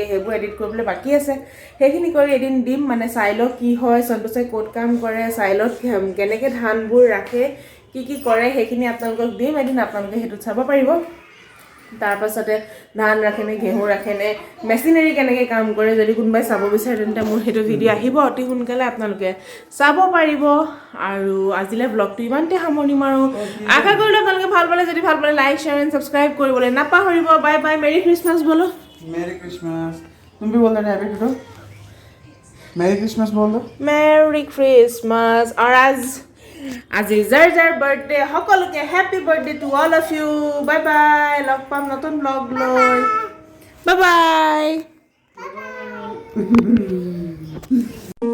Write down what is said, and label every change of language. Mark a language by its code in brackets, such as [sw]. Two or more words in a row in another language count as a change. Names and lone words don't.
[as] সেইবোৰ এডিট কৰিবলৈ বাকী আছে সেইখিনি কৰি এদিন দিম মানে চাই লওক কি হয় সন্তোষে ক'ত কাম কৰে চাই লওক কেনেকৈ ধানবোৰ ৰাখে কি কৰে সেইখিনি আপোনালোকক দিম এদিন আপোনালোকে সেইটোত চাব পাৰিব তাৰপাছতে ধান ৰাখেনে ঘেঁহু ৰাখেনে মেচিনাৰী কেনেকৈ কাম কৰে যদি কোনোবাই চাব বিচাৰে তেন্তে মোৰ সেইটো ভিডিঅ' আহিব অতি সোনকালে আপোনালোকে চাব পাৰিব আৰু আজিলে ব্লগটো ইমানতে সামৰণি মাৰোঁ আশা কৰিলোঁ আপোনালোকে ভাল পালে যদি ভাল পালে [en] like share and subscribe [as] কৰিবলৈ নাপাহৰিব [en] bye bye Merry Christmas [as] बोलो [en] Merry Christmas [hi] तुम भी बोल रहे हैं तो [en] Merry Christmas [hi] बोल दो [en] Merry Christmas [as] और আজি যাৰ বাৰ্থডে সকলোকে [en] happy birthday to all of you bye bye [as] লগ পাম নতুন ব্লগ লৈ [en] bye bye